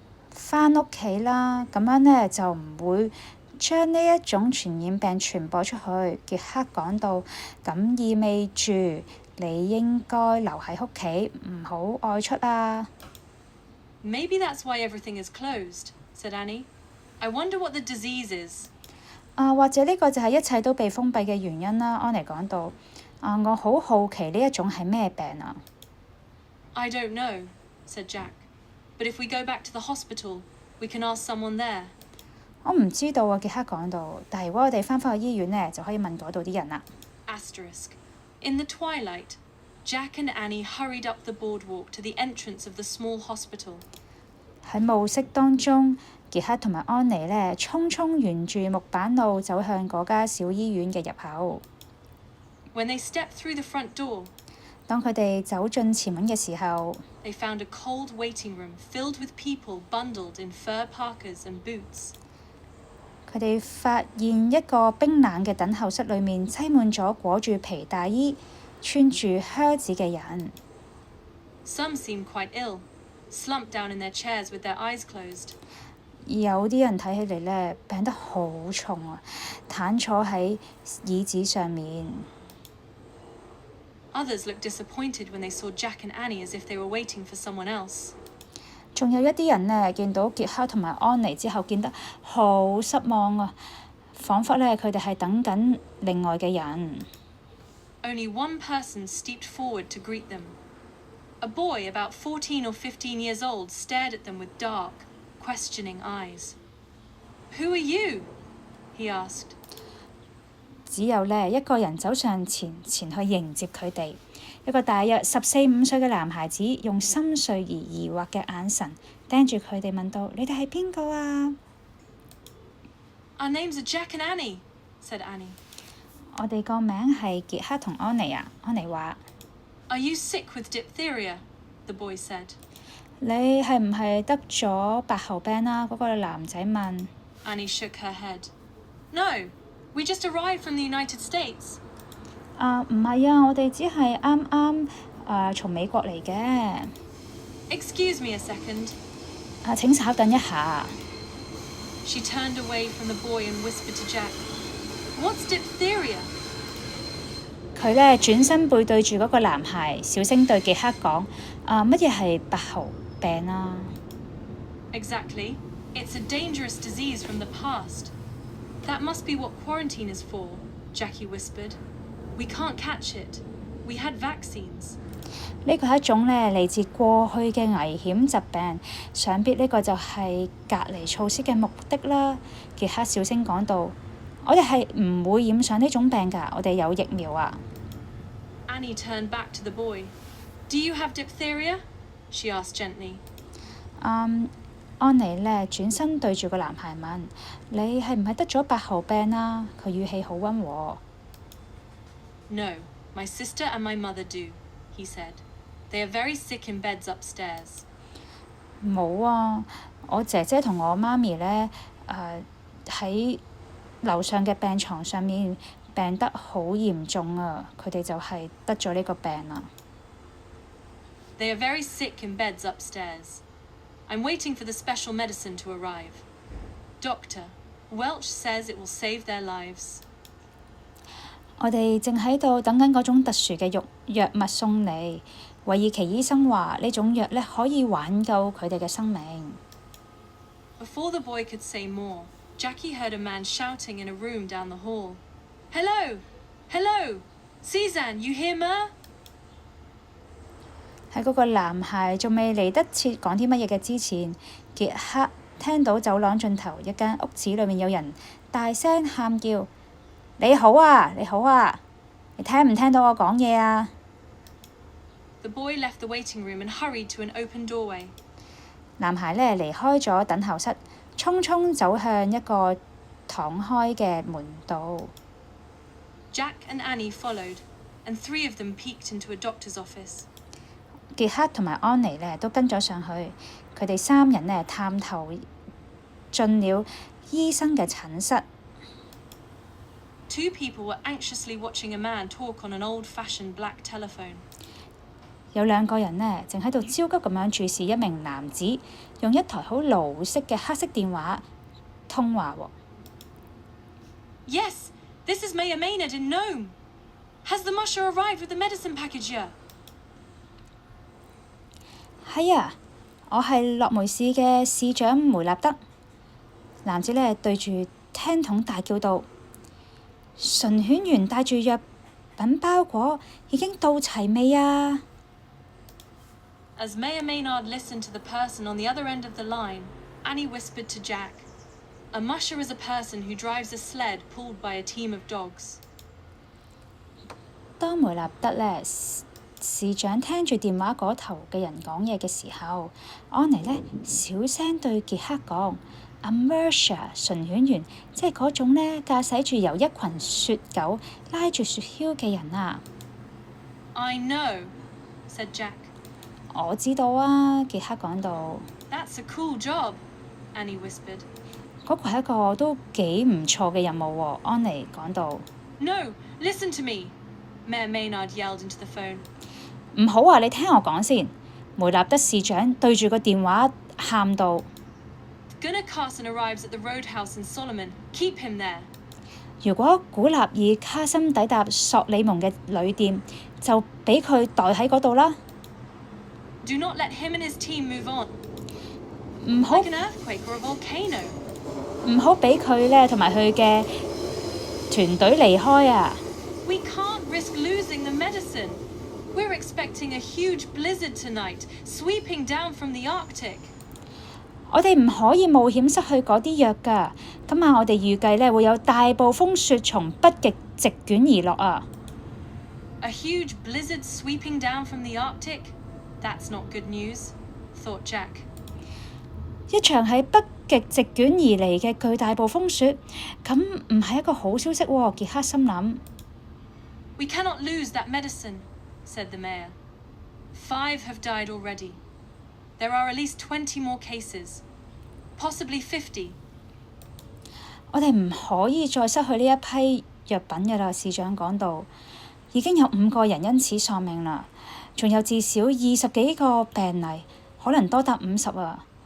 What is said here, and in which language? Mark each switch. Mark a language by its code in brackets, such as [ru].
[yue] 返屋企啦，咁樣呢就唔會將呢一種傳染病傳播出去。傑克講到，咁意味住你應該留喺屋企，唔好外出啊。 [en] Maybe that's why everything is closed, said Annie. I wonder what the disease is. [yue] 或者呢個就係一切都被封閉嘅原因啦。安妮講到。我好好奇呢一種係咩病啊？ [en] I don't know, said Jack. But if we go back to the hospital, we can ask someone there. [yue] 我唔知道啊，傑克講到。但係如果我哋返返去醫院呢，就可以問嗰度啲人啦。 [en] Asterisk. In the twilight, Jack and Annie hurried up the boardwalk to the entrance of the small hospital. [yue] 喺暮色當中，傑克同埋安妮呢，匆匆沿住木板路走向嗰間小醫院嘅入口。 [en] When they stepped through the front door, [yue] 當佢哋走進前門嘅時候， [en] they found a cold waiting room filled with people bundled in fur parkas and boots. [yue] 佢哋發現一個冰冷嘅等候室裏面擠滿咗裹住皮大衣、穿住靴子嘅人。 [en] Some seemed quite ill, slumped down in their chairs with their eyes closed. [yue] 有啲人睇起嚟呢，病得好重啊，癱坐喺椅子上面。 [en] Others looked disappointed when they saw Jack and Annie as if they were waiting for someone else. [yue] 仲有一啲人呢，見到傑克同埋安妮之後，見得好失望啊，彷彿呢，佢哋係等緊另外嘅人。 [en] Only one person stepped forward to greet them. A boy about 14 or 15 years old stared at them with dark, questioning eyes. "Who are you?" he asked. [yue] 只有呢一個人走上前去迎接佢哋。一個大約14、15歲嘅男孩子用深邃而疑惑嘅眼神盯住佢哋，問道：你哋係邊個啊？ [en] Our names are Jack and Annie, said Annie. [yue] 我哋個名係傑克同安妮啊。安妮話。 [en] Are you sick with diphtheria? The boy said. [yue] 你係唔係得咗白喉病啊？嗰個男仔問。 [en] Annie shook her head. No, we just arrived from the United States. [yue] 唔係啊，我哋只係啱啱從美國嚟嘅。 [en] Excuse me a second. [yue] 請稍等一下。 [en] She turned away from the boy and whispered to Jack, "What's diphtheria?" [yue] 佢呢轉身背對住嗰個男孩，小聲對傑克講：乜嘢係白喉病啊？ [en] Exactly. It's a dangerous disease from the past. That must be what quarantine is for, Jackie whispered. We can't catch it. We had vaccines. [yue] 呢個係一種呢嚟自過去嘅危險疾病，想必呢個就係隔離措施嘅目的啦。傑克小聲講道：我哋係唔會染上呢種病㗎，我哋有疫苗啊。 [en] Annie turned back to the boy. Do you have diphtheria? She asked gently. [yue] 安妮呢轉身對住個男孩問：你係唔係得咗白喉病啊？佢語氣好溫和。 [en] No, my sister and my mother do, he said. They are very sick in beds upstairs. [yue] 冇啊，我姐姐同我媽咪呢，喺樓上嘅病床上面病得好嚴重啊！佢哋就係得咗呢個病啦。 [en] They are very sick in beds upstairs. I'm waiting for the special medicine to arrive. Doctor, Welch says it will save their lives. [yue] 我哋正喺度等緊嗰種特殊嘅藥物送嚟。韋爾奇醫生話呢種藥呢可以挽救佢哋嘅生命。 [en] Before the boy could say more, Jackie heard a man shouting in a room down the hall. Hello! Hello! Suzanne, you hear Mer? [yue] 喺嗰個男孩仲未嚟得切講啲乜嘢嘅之前，傑克聽到走廊盡頭一間屋子裏面有人大聲喊叫：你好啊！你好啊！你聽唔聽到我講嘢啊？ [en] The boy left the waiting room and hurried to an open doorway. [yue] 男孩呢離開咗等候室，匆匆走向一個敞開嘅門度。 [en] Jack and Annie followed, and 3 of them peeked into a doctor's office. [yue] 傑克同埋安妮呢都跟咗上去，佢哋3人呢探頭進了醫生嘅診室。 [en] 2 people were anxiously watching a man talk on an old-fashioned black telephone. [yue] 有2個人呢正喺度焦急咁樣注視一名男子用一台好老式嘅黑色電話通話喎。 [en] Yes, this is Mayor Maynard in Nome. Has the musher arrived with the medicine package yet? [yue] 係啊，我係洛梅市嘅市長梅納德。男子呢對住聽筒大叫道：馴犬員帶住藥品包裹已經到齊未啊？ [en] As Mayor Maynard listened to the person on the other end of the line, Annie whispered to Jack, "A musher is a person who drives a sled pulled by a team of dogs." [yue] 當梅納德呢視長聽住電話嗰頭嘅人講嘢嘅時候，安妮呢小聲對傑克講：阿 Mercia 馴犬員，即係嗰種呢駕駛住由一群雪狗拉住雪橇嘅人啊。 [en] I know, said Jack. [yue] 我知道啊，傑克講到。 [en] That's a cool job, Annie whispered. [yue] 嗰個係一個都幾唔錯嘅任務喎，安妮講到。 [en] No, listen to me, Mayor Maynard yelled into the phone. [yue] 唔好啊！你聽我講先。梅納德市長對住個電話喊道。 [en] Gunnar Carson arrives at the roadhouse in Solomon. Keep him there. [yue] 如果古納爾卡森抵達索里蒙嘅旅店，就俾佢待喺嗰度啦。 [en] Do not let him and his team move on. [yue] 唔好 [en] Like an earthquake or a volcano. [yue] 唔好俾佢呢同埋佢嘅團隊離開啊！ [en] We can't risk losing the medicine. We're expecting a huge blizzard tonight, sweeping down from the Arctic. [yue] 我哋唔可以冒險失去嗰啲藥㗎。今晚我哋預計呢會有大暴風雪從北極席捲而落啊！ [en] A huge blizzard sweeping down from the Arctic? That's not good news, thought Jack. [yue] 一場喺北極席捲而嚟嘅巨大暴風雪，咁唔係一個好消息喎。傑克心諗。 [en] We cannot lose that medicine, said the mayor. 5 have died already. There are at least 20 more cases, possibly 50. [yue] 我哋唔可以再失去呢一批藥品㗎啦，市長講到。已經有5個人因此喪命啦，仲有至少20幾個病例，可能多達50啊。